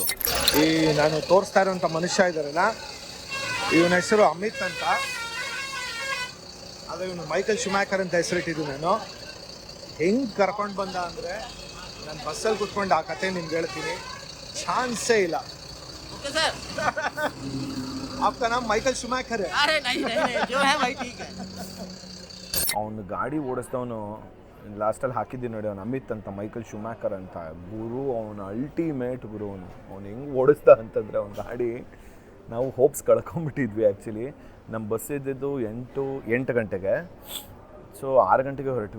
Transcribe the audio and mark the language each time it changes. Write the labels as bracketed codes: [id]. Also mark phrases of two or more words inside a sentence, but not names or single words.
[kn] ಈ ನಾನು ತೋರಿಸ್ತಾ ಇರೋಂಥ ಮನುಷ್ಯ ಇದ್ದಾರಲ್ಲ, ಇವನ ಹೆಸರು ಅಮಿತ್ ಅಂತ. ಅದೇ ಇವನು ಮೈಕಲ್ ಶುಮ್ಯಾಕರ್ ಅಂತ ಹೆಸರಿಟ್ಟಿದ್ದು. ನಾನು ಹೆಂಗೆ ಕರ್ಕೊಂಡು ಬಂದ ಅಂದರೆ, ನಾನು ಬಸ್ಸಲ್ಲಿ ಕೂತ್ಕೊಂಡು ಆ ಕತೆ ನಿಮ್ಗೆ ಹೇಳ್ತೀನಿ, ಚಾನ್ಸೇ ಇಲ್ಲ. [en] Okay sir. [hi] आपका नाम माइकल शुमैकर है? अरे नहीं, जो है वही ठीक है. [kn] ಅವನು ಗಾಡಿ ಓಡಿಸ್ದವನು ಲಾಸ್ಟಲ್ಲಿ ಹಾಕಿದ್ದೀನಿ ನೋಡಿ, ಅವನು ಅಮಿತ್ ಅಂತ, ಮೈಕಲ್ ಶುಮ್ಯಾಕರ್ ಅಂತ. ಗುರು ಅವನು ಅಲ್ಟಿಮೇಟ್ ಗುರು. ಅವನು ಹೆಂಗೆ ಓಡಿಸ್ದ ಅಂತಂದರೆ ಅವ್ನ ಗಾಡಿ, ನಾವು ಹೋಪ್ಸ್ ಕಳ್ಕೊಂಬಿಟ್ಟಿದ್ವಿ ಆ್ಯಕ್ಚುಲಿ. ನಮ್ಮ ಬಸ್ ಇದ್ದಿದ್ದು 8 ಗಂಟೆಗೆ. ಸೊ 6 ಗಂಟೆಗೆ ಹೊರಟ್ವಿ.